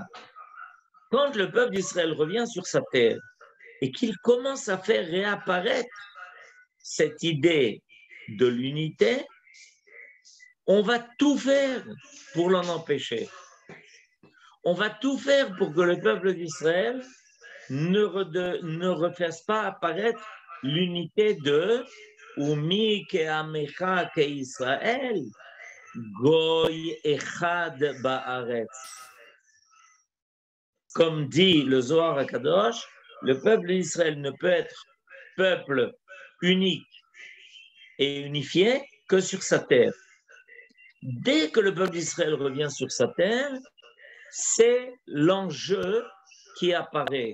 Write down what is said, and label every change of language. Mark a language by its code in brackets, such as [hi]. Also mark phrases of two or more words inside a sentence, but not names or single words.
[fr] Quand le peuple d'Israël revient sur sa terre et qu'il commence à faire réapparaître cette idée de l'unité, on va tout faire pour l'en empêcher. On va tout faire pour que le peuple d'Israël ne refasse pas apparaître l'unité de [he] ומי כעמך כישראל, גוי אחד בארץ. [fr] Comme dit le Zohar HaKadosh, le peuple d'Israël ne peut être peuple unique et unifié que sur sa terre. Dès que le peuple d'Israël revient sur sa terre, c'est l'enjeu qui apparaît.